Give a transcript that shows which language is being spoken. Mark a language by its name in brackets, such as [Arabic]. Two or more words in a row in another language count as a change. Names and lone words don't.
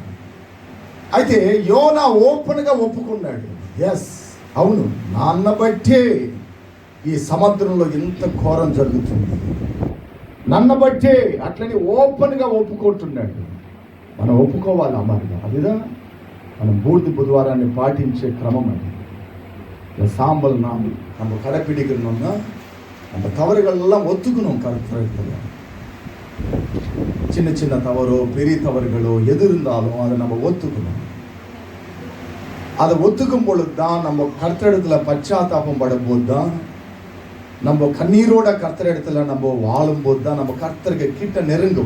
[Telugu] అయితే యోనా ఓపెన్ గా ఒప్పుకున్నాడు, [English] ఎస్ అవును, [Telugu] నాన్న బట్టే ఈ సముద్రంలో ఎంత ఘోరం జరుగుతుంది, నన్ను బట్టే, అట్లని ఓపెన్ గా ఒప్పుకుంటున్నాడు. మనం ఒప్పుకోవాలి అమ్మాయి. అదిదా మనం బూడిద బుధవారాన్ని పాటించే క్రమం. [Tamil] அது சாம்பல் நாம் நம்ம கடைப்பிடிக்கணும்னா நம்ம தவறுகள் எல்லாம் ஒத்துக்கணும். கருத்துல சின்ன சின்ன தவறோ பெரிய தவறுகளோ எது இருந்தாலும் அதை நம்ம ஒத்துக்கணும். அதை ஒத்துக்கும் பொழுது தான் நம்ம கர்த்தரிடத்துல பச்சாத்தாபம் படும் போது தான், நம்ம கண்ணீரோட கர்த்தரிடத்துல நம்ம வாழும் போது தான் நம்ம கர்த்தருக்கு கிட்ட நெருங்கும்.